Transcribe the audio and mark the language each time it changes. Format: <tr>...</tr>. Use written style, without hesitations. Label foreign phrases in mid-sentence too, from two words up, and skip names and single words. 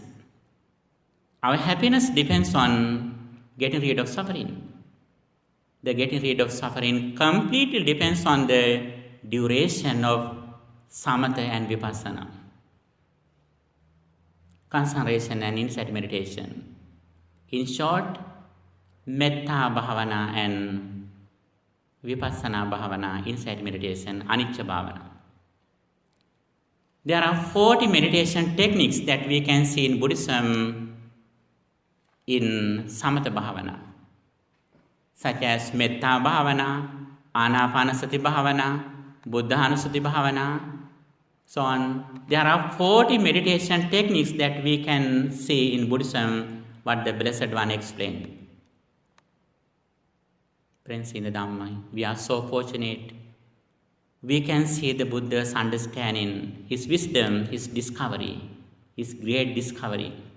<en>Our happiness depends on getting rid of suffering. The getting rid of suffering completely depends on the duration of samatha and vipassana, concentration and insight meditation. In short,</en> <pi>metta bhavana and vipassana bhavana,</pi> <en>insight meditation,</en> <pi>anicca bhavana.</pi> <en>There are 40 meditation techniques that we can see in Buddhism in</en> <pi>samatha bhavana,</pi> <en>such as</en> <pi>metta bhavana, anapanasati bhavana, buddhanusati bhavana,</pi> <en>so on. There are 40 meditation techniques that we can see in Buddhism, what the Blessed One explained. Friends in the Dhamma, we are so fortunate. We can see the Buddha's understanding, his wisdom, his discovery, his great discovery.</en>